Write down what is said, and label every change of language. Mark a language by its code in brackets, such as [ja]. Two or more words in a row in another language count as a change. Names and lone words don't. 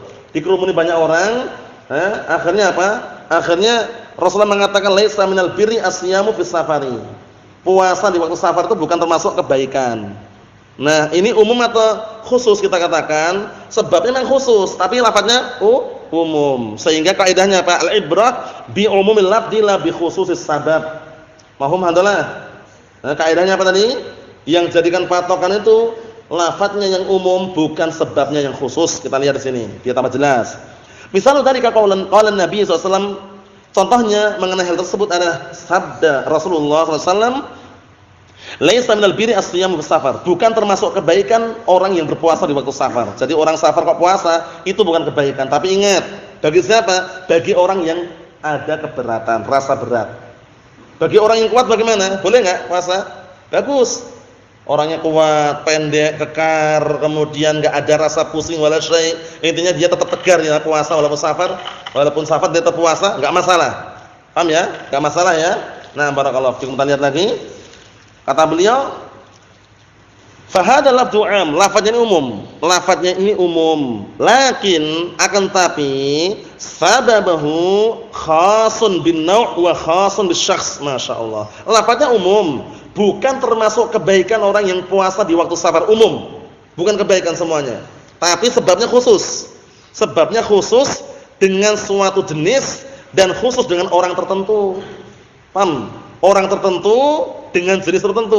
[id] Dikerumuni banyak orang, akhirnya apa? Akhirnya Rasulullah mengatakan [ar] ليس من البر الصيام في السفر. [id] Puasa di waktu safar itu bukan termasuk kebaikan. Nah, ini umum atau khusus kita katakan? Sebabnya memang khusus, tapi lafadznya umum. Sehingga kaidahnya apa? [ar] العبرة بعموم اللفظ لا بخصوص السبب. [id] Mahum handalah. Nah, kaidahnya apa tadi? Yang jadikan patokan itu lafadznya yang umum, bukan sebabnya yang khusus. Kita lihat di sini, biar tambah jelas. Misalnya tadi qaulan Nabi SAW, contohnya mengenai hal tersebut adalah sabda Rasulullah SAW, [ar] ليس من البر الصيام في السفر. [id] Bukan termasuk kebaikan orang yang berpuasa di waktu safar. Jadi orang safar kok puasa, itu bukan kebaikan. Tapi ingat, bagi siapa? Bagi orang yang ada keberatan, rasa berat. Bagi orang yang kuat bagaimana? Boleh enggak puasa? Bagus. Orangnya kuat, pendek, kekar, kemudian enggak ada rasa pusing [ar] ولا شيء'. [id] Intinya dia tetap tegar ya puasa walaupun safar dia tetap puasa, enggak masalah. Paham ya? Enggak masalah ya. Nah, [ar] بارك الله فيكم. [id] Kita lihat lagi. Kata beliau, [ar] فهذا اللفظ عام, [id] lafadznya ini umum. Lafadznya ini umum. Lakin akan tapi [ar] سببه خاص بالنوع وخاص بالشخص. [id] Masyaallah. Lafadznya umum. Bukan termasuk kebaikan orang yang puasa di waktu safar, umum. Bukan kebaikan semuanya. Tapi sebabnya khusus. Sebabnya khusus dengan suatu jenis dan khusus dengan orang tertentu. Paham? Orang tertentu dengan jenis tertentu.